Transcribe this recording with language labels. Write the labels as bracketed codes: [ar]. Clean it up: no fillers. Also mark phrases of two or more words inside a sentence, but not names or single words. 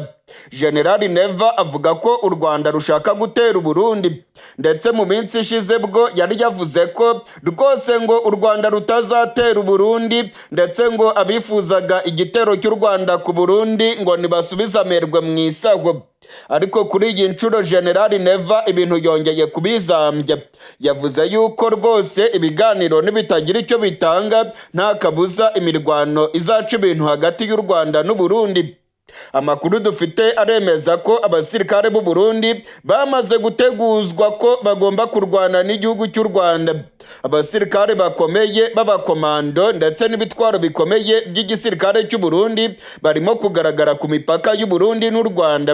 [rw] General Neva avuga ko u Rwanda rushaka gutera u Burundi, ndetse mu minsi ishize bwo yari yavuze ko rwose ngo u Rwanda rutazatera u Burundi, ndetse ngo abifuzaga igitero cy'u Rwanda ku Burundi ngo nibasubize amerwe mu isaho. Ariko kuri iyi nshuro General Neva ibintu yongeye kubizambya. Yavuze yuko rwose ibiganiro nibitagira icyo bitanga, nta kabuza imirwano izaca ibintu hagati y'u Rwanda n'u Burundi. Amakuru dufite aremeza ko abasirikare b'u Burundi bamaze guteguzwa ko bagomba kurwana n'igihugu cy'u Rwanda. Abasirikare bakomeye b'abakomando ndetse n'ibitwaro bikomeye by'igisirikare cy'u Burundi barimo kugaragara ku mipaka y'u Burundi n'u Rwanda.